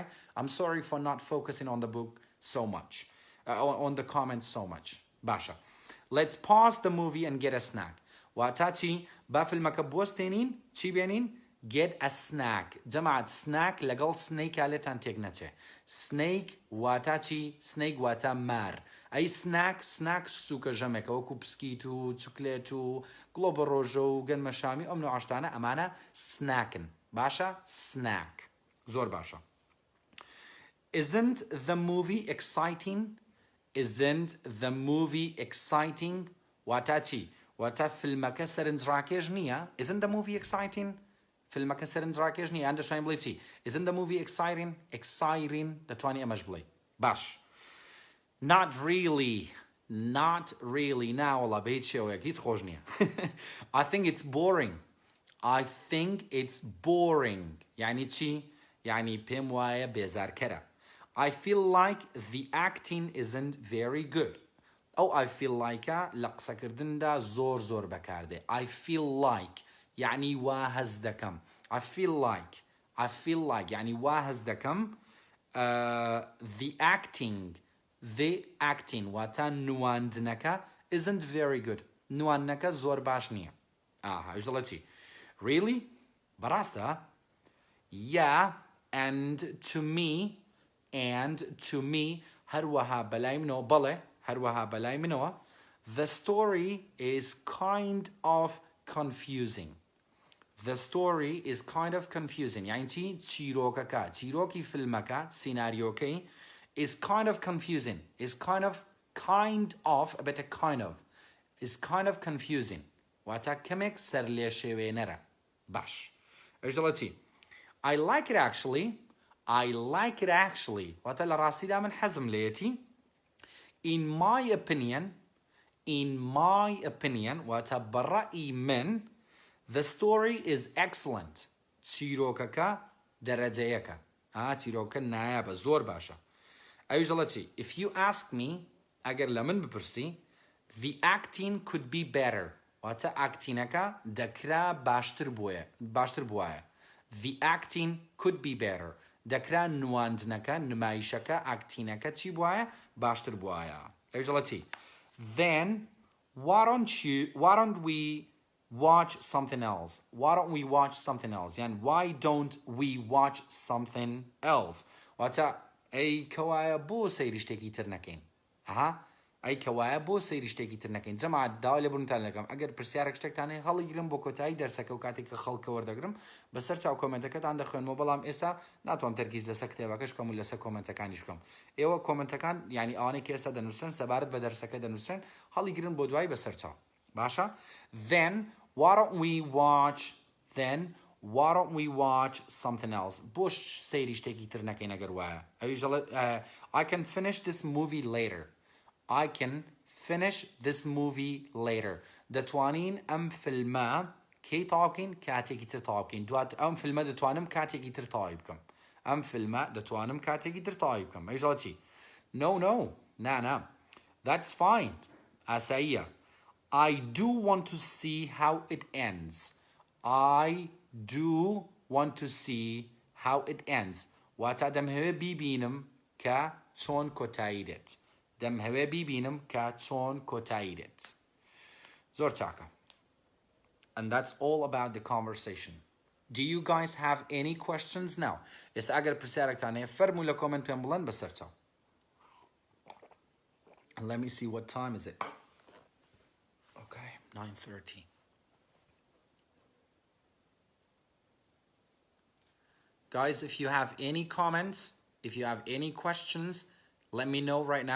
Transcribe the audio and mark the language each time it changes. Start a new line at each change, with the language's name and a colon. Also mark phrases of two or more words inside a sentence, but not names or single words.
English: I'm sorry for not focusing on the book so much, on the comments so much.
Central Kurdish: Basha.
English: Let's pause the movie and get a snack.
Central Kurdish: Watachi, ba filmaka bosteenin, chi beenin,
English: get a snack
Central Kurdish: جەماعەت snack لەگەڵ snake لێتان تێک نەچێ snake واتە چی snake واتە مار ئەی snack سووکە ژەمێکە وەکو پسکیت و چوکلێت و گڵۆبە ڕۆژە و گەنمە شامی ئەم نوع عاشتانە ئەمانە snackن باشە snack زۆر باشە
English: Isn't the movie exciting? Isn't the movie exciting?
Central Kurdish: واتە چی واتە فیلمەکە سەرنجڕاکێش نییە
English: Isn't the movie exciting?
Central Kurdish: فیلمەکە سەرنجڕاکێش نییە ئەندەشوین بڵێ چی
English: Isn't the movie exciting?
Central Kurdish: Exciting دەتوانی ئەمەش بڵێ باش
English: Not really
Central Kurdish: ناوەڵا بە هیچ شێوەیەک هیچ خۆش نییە
English: I think it's boring I think it's boring
Central Kurdish: یعنی چی یعنی پێم وایە بێزارکەرە
English: I feel like the acting isn't very good ئەو I feel likeە
Central Kurdish: لە قسەکردندا زۆر بەکاردێ
English: I feel like
Central Kurdish: یعنی وا هەز دەکەم
English: I feel like
Central Kurdish: یعنی وا هەز دەکەم
English: the acting
Central Kurdish: واتە نواندنەکە
English: isn't very good
Central Kurdish: نواندنەکە زۆر باش نییە هەش دەڵێ چی Really? بەڕاستە
English: Yeah and to me
Central Kurdish: هەروەها بەلای منەوە بەڵێ هەروەها بەلای منەوە The
English: story is kind of confusing The story is kind of confusing
Central Kurdish: یعنی چی چیرۆکەکە چیرۆکی فیلمەکە سیناریۆکەی
English: is kind of confusing is kind of a bit is kind of confusing
Central Kurdish: واتە کەمێک سەر لێ شێوێنەرە باش ئەش دەڵێ چی
English: I like it actually
Central Kurdish: واتە لە ڕاستیدا من حەزم لێیەتی
English: in my opinion
Central Kurdish: واتە بەڕەئی من
English: the story is excellent
Central Kurdish: چیرۆکەکە دەرەجەیەکە چیرۆکە نایابە زۆر باشە ئەویش دەڵێ چی
English: if you ask me
Central Kurdish: ئەگەر لە من بپرسی
English: the acting could be better
Central Kurdish: واتە ئاکتینەکە دەکرا باشتر بووایە
English: the acting could be better
Central Kurdish: دەکرا نواندنەکە نمایشەکە ئاکتینەکە چی بووایە باشتر بووایە ئەویش دەڵێ چی
English: then why don't we watch something else یعنی why don't we watch something else
Central Kurdish: واتە ئەی کەوایە بۆ سەیری شتێکی تر نەکەین ئەی کەوایە بۆ سەیری شتێکی تر نەکەین جەماعەت داوای لێ بڕونتان لەگەم ئەگەر پرسیارێک شتێکتان هەیە هەڵیگرم بۆ کۆتایی دەرسەکە و کاتێک کە خەڵکە وەردەگرم بەسەر چاو کۆمنتەکەتان دەخوێنمەوە بەڵام ئێستا ناتوان تەرکیز لەسەر کتێبەکەش کەم و لەسەر کۆمنتەکانیش کەم ئێوە کۆمنتەکان یعنی ئەوانەی کە ئێستا دەنووسن سەبارەت بە دەرسەکە دەنووسن هەڵیگرن بۆ دوای بەسەر چاو باشە
English: then why don't we watch something else
Central Kurdish: بۆ سەیری شتێکی تر نەکەین ئەگەر وایە ئەویش دەڵێت
English: I can finish this movie later
Central Kurdish: دەتوانین ئەم فیلمە کەی تەواو بکەین کاتێکی تر تەواو بکەین دوات ئەم فیلمە دەتوانم کاتێکی تر تەواوی بکەم ئەویش دەڵێت چی
English: no that's fine
Central Kurdish: ئاساییە
English: I do want to see how it ends
Central Kurdish: واتە دەمهەوێ بیبینم کە چۆن کۆتایی دێت زۆر چاکە
English: and that's all about the conversation do you guys have any questions now
Central Kurdish: ئێستا ئەگەر پرسیارێکتان هەیە فەرموو لە کۆمنت پێم بڵێن بەسەر چاو
English: let me see what time is it okay 9:30 Guys, if you have any comments, if you have any questions, let me know right now.